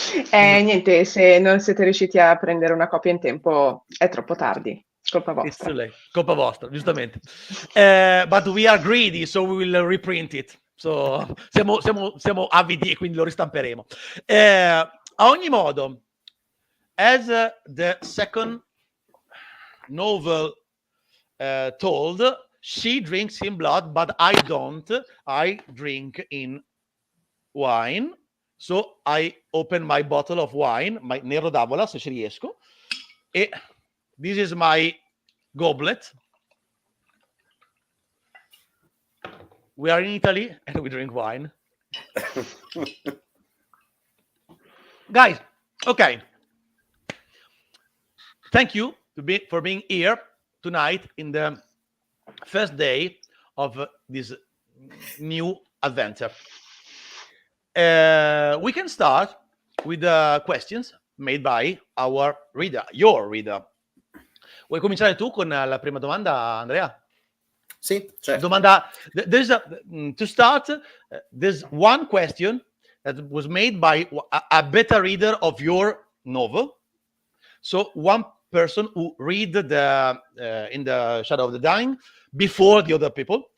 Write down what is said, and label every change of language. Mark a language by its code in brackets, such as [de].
[it] Niente, se non siete riusciti a prendere una copia in tempo, è troppo tardi. Colpa vostra. [en] It's too late. [it] Colpa vostra, giustamente. [en] But we are greedy, so we will reprint it. [it] So, siamo avidi e quindi lo ristamperemo. A ogni modo, [en] as the second novel told, she drinks in blood, but I don't. I drink in wine. So I open my bottle of wine, my Nero d'Avola, [it] se ci riesco. [en] E this is my goblet. We are in Italy and we drink wine. Guys, okay. Thank you for being here tonight in the first day of this new adventure. We can start with the questions made by our reader, your reader. [it] Vuoi cominciare tu con la prima domanda, Andrea? Sì, certo. Domanda. [en] To start, there's one question that was made by a beta reader of your novel. So one person who read the In the Shadow of the Dying before the other people.